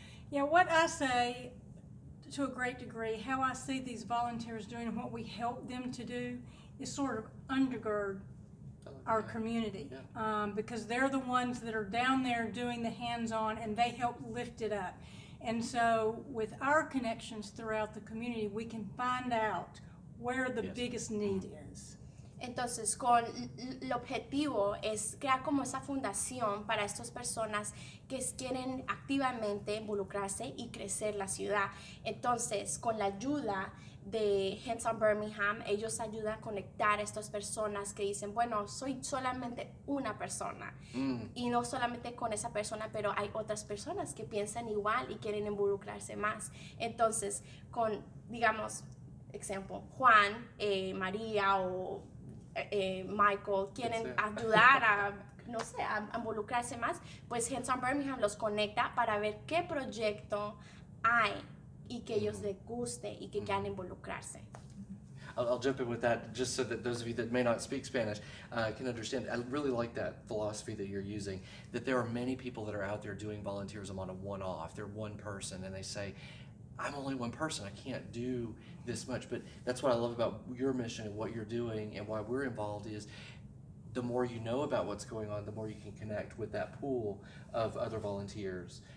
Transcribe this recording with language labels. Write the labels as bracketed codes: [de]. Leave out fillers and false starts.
[en] Yeah, what I say, to a great degree, how I see these volunteers doing and what we help them to do is sort of undergird our community, because they're the ones that are down there doing the hands-on and they help lift it up. And so with our connections throughout the community, we can find out where the biggest need is. [es] Entonces, el objetivo es crear como esa fundación para estas personas que quieren activamente involucrarse y crecer la ciudad. Entonces, con la ayuda de Hands On Birmingham, ellos ayudan a conectar a estas personas que dicen, bueno, soy solamente una persona y no solamente con esa persona, pero hay otras personas que piensan igual y quieren involucrarse más. Entonces, digamos, ejemplo, Juan, María o Michael quieren ayudar a involucrarse más, pues Hands On Birmingham los conecta para ver qué proyecto hay y que ellos les guste y que quieran involucrarse. [en] I'll jump in with that just so that those of you that may not speak Spanish can understand. I really like that philosophy that you're using, that there are many people that are out there doing volunteerism on a one-off. They're one person and they say, I'm only one person, I can't do this much. But that's what I love about your mission and what you're doing and why we're involved is the more you know about what's going on, the more you can connect with that pool of other volunteers.